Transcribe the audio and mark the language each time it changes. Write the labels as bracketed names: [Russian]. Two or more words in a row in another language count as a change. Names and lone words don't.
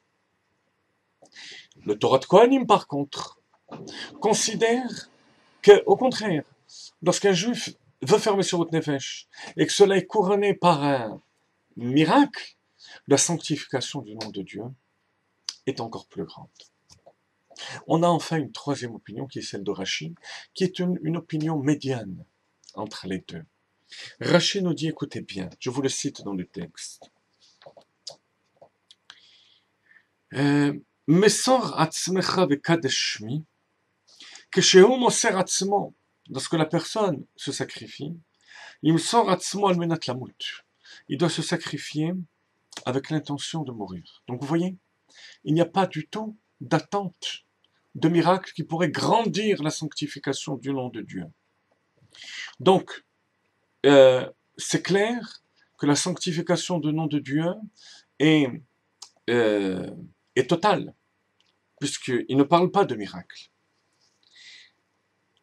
[French] Le Torah de Kohanim, par contre, considère que, au contraire, lorsqu'un juif veut faire Messirut Nefesh et que cela est couronné par un miracle, la sanctification du nom de Dieu est encore plus grande. On a enfin une 3e opinion qui est celle de Rashi, qui est une opinion médiane entre les deux. Rashi nous dit, écoutez bien, je vous le cite dans le texte. [Hebrew] מסור עצמך וקדש שמי, כשהוא מוסר עצמו, [French] lorsque la personne se sacrifie, [Hebrew] ימסור עצמו על מנת למות. [French] Il doit se sacrifier avec l'intention de mourir. Donc vous voyez, il n'y a pas du tout d'attente de miracle qui pourrait grandir la sanctification du nom de Dieu. Donc, c'est clair que la sanctification du nom de Dieu est totale, puisqu'il ne parle pas de miracle.